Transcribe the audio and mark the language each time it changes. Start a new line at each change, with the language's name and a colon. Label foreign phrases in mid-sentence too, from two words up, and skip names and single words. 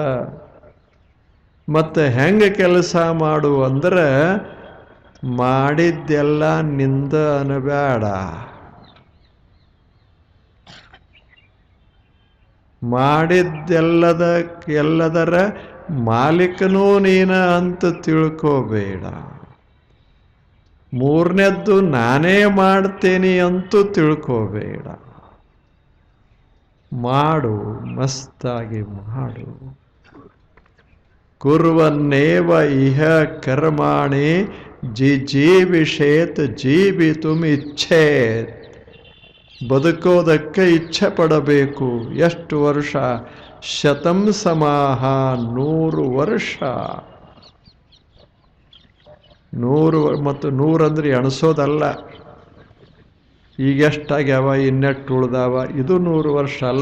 Kannada: ಮತ್ತೆ ಹೆಂಗೆ ಕೆಲಸ ಮಾಡು ಅಂದ್ರೆ, ಮಾಡಿದ್ದೆಲ್ಲ ನಿಂದ ಅನಬೇಡ, ಎಲ್ಲದರ ಮಾಲೀಕನೂ ನೀನ ಅಂತ ತಿಳ್ಕೋಬೇಡ. 3ನೇದ್ದು ನಾನೇ ಮಾಡ್ತೇನೆ ಅಂತೂ ತಿಳ್ಕೋಬೇಡ. ಮಾಡು, ಮಸ್ತಾಗಿ ಮಾಡು.
Sanskrit: ಕುರ್ವನ್ನೇವ ಇಹ ಕರ್ಮಾಣಿ ಜಿಜೀವಿಷೇತ್ ಜೀವಿತುಮ್ ಇಚ್ಛೇತ್.
Kannada: ಬದುಕೋದಕ್ಕೆ ಇಚ್ಛೆ ಪಡಬೇಕು. ಎಷ್ಟು ವರ್ಷ?
Sanskrit: ಶತಂ ಸಮಾಹ,
Kannada: 100 ವರ್ಷ. 100 ಮತ್ತು 100 ಅಂದ್ರೆ ಎಣಿಸೋದಲ್ಲ. ಈಗೆಷ್ಟಾಗ್ಯಾವ, ಇನ್ನೆಟ್ಟು ಉಳ್ದಾವ, ಇದು 100 ವರ್ಷ ಅಲ್ಲ.